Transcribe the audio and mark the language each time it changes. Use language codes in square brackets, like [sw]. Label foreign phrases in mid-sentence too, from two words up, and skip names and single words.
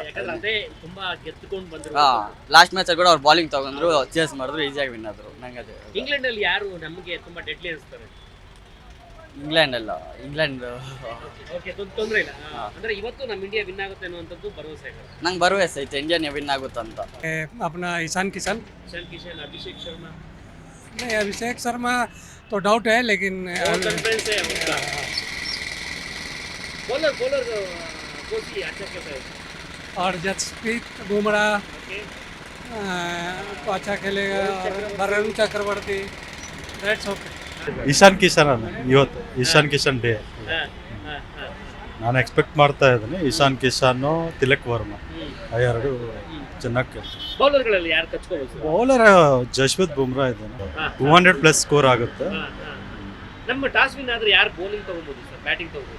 [en] last matchalli [kn] ಕೂಡ ಅವ್ರು ಬೌಲಿಂಗ್ ತಗೊಂಡ್ರು, ಚೇಸ್ ಮಾಡಿದ್ರು, ಈಸಿಯಾಗಿ ವಿನ್ ಆದರು. ನಂಗೆ ಅದೇ. ಇಂಗ್ಲೆಂಡಲ್ಲಿ ಯಾರು ನಮಗೆ ತುಂಬ ಡೆಡ್ಲಿ ಅನಿಸ್ತಾರೆ? ಇಂಗ್ಲೆಂಡ್ ತೊಂದರೆ ಇಲ್ಲ ಅಂದ್ರೆ ಇವತ್ತು ನಮ್ಮ ಇಂಡಿಯಾ ವಿನ್ ಆಗುತ್ತೆ ಅನ್ನುವಂಥದ್ದು ಭರವಸೆ ಇದೆ. ನಂಗೆ ಭರವಸೆ ಐತೆ ಇಂಡಿಯಾ ವಿನ್ ಆಗುತ್ತಂತ. [hi] अपना ईशान किशन, अभिषेक शर्मा नहीं, अभिषेक शर्मा तो डाउट है, लेकिन कॉन्फिडेंस है उनका. बॉलर कोची अच्छा खेलता है. और जसप्रीत बुमराह तो अच्छा खेलेगा. और वरुण चक्रवर्ती, [en] that's okay. [kn] ಇಶಾನ್ ಕಿಶನ್ ಇವತ್ತು ಇಶಾನ್ ಕಿಶನ್ ಡೇ. ನಾನು ಎಕ್ಸ್ಪೆಕ್ಟ್ ಮಾಡ್ತಾ ಇದ್ದೀನಿ ಇಶಾನ್ ಕಿಶಾನ್, ತಿಲಕ್ ವರ್ಮಾ ಆ ಎರಡು ಚೆನ್ನಾಗಿ ಕೇಳ್ತಾರೆ. ಬೌಲರ್ಗಳಲ್ಲಿ ಯಾರು ಕಚ್ಕೋಬಹುದು? ಬೌಲರ್ ಜಸ್ಪ್ರೀತ್ ಬುಮ್ರಾ ಇದ್ದಾನೆ, 200+ ಸ್ಕೋರ್ ಆಗುತ್ತೆ. ನಮ್ಮ [en] toss win [kn] ಆದ್ರೆ ಯಾರು ಬೌಲಿಂಗ್ ತಗೋಬಹುದು ಸರ್, ಬ್ಯಾಟಿಂಗ್ ತಗೋಬಹುದು?